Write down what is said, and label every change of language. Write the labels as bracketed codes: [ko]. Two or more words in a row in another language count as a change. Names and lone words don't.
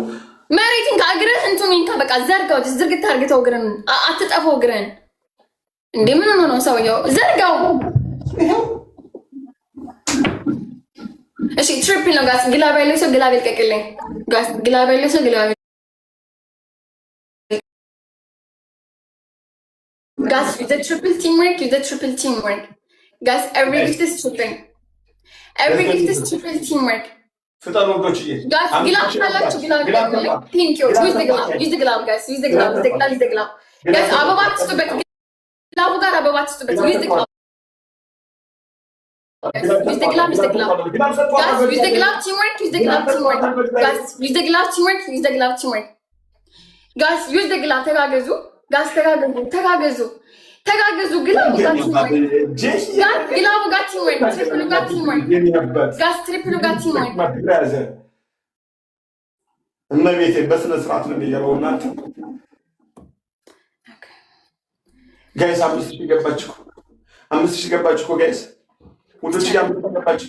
[am] መሬትን ከእግርህ እንትን ይንካ በቃ ዘርጋው። ዝርግት አድርገው እግርህን አትጠፈው እግርህን። እንዴ ምን ሆኖ ነው ሰውየው? ዘርጋው። እሺ ትሪፕል ነው ጋስ። ግላብ ያለው ሰው ግላብ ይልቀቅልኝ ጋስ። ግላብ ያለው ሰው [en] glove guys. Use the triple teamwork guys. Every gift is triple teamwork [am] ፍጠኑ ወዶች [en] guys. ግላብ ካላችሁ ግላብ thank you. use the glove guys. use the glove guys. [am] አበባ ትስጡበት። ግላቡ ጋር አበባ ትስጡበት። [en] use the glove use the glove guys. use the glove teamwork guys. use the glove teamwork guys. use the glove [am] ተጋገዙ ጋስ ተጋገዙ ግላቡ ጋር [en] teamwork guys [am] ግላቡ ጋር [en] teamwork triple [am] ጋር [en] teamwork guys [am] ትሪፕሉ ጋር ቲምወርክ እመቤቴ በስነ ስርዓት ነው የሚገባው። እናንተ ጋይስ 5000 ገባችሁ ጋይስ ወንዶች ገባችሁ።